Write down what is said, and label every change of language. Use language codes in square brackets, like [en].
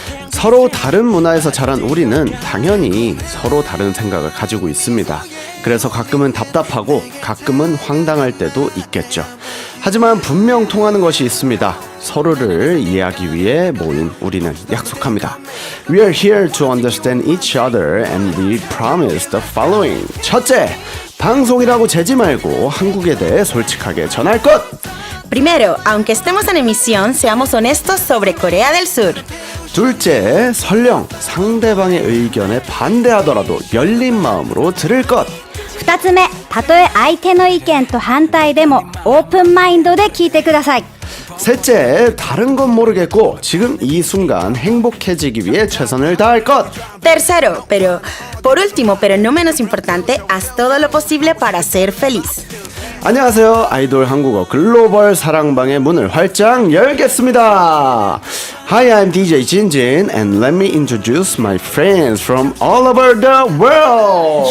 [ko] 서로 다른 문화에서 자란 우리는 당연히 서로 다른 생각을 가지고 있습니다. 그래서 가끔은 답답하고 가끔은 황당할 때도 있겠죠. 하지만 분명 통하는 것이 있습니다. 서로를 이해하기 위해 모인 우리는 약속합니다. [en] We are here to understand each other and we promise the following. [ko] 첫째, 방송이라고 재지 말고 한국에 대해 솔직하게 전할 것. [es] Primero, aunque estemos en emisión, seamos honestos sobre Corea del Sur. [ko] 둘째, 설령 상대방의 의견에 반대하더라도 열린 마음으로 들을 것. [ja] 2つ目、たとえ相手の意見と反対でもオープンマインドで聞いてください。 [ko] 셋째, 다른 건 모르겠고 지금 이 순간 행복해지기 위해 최선을 다할 것. [es] Tercero, por último, pero no menos importante, haz todo lo posible para ser feliz. [ko] 안녕하세요. 아이돌 한국어 글로벌 사랑방의 문을 활짝 열겠습니다. [en] Hi, I'm DJ Jinjin and let me introduce my friends from all over the world.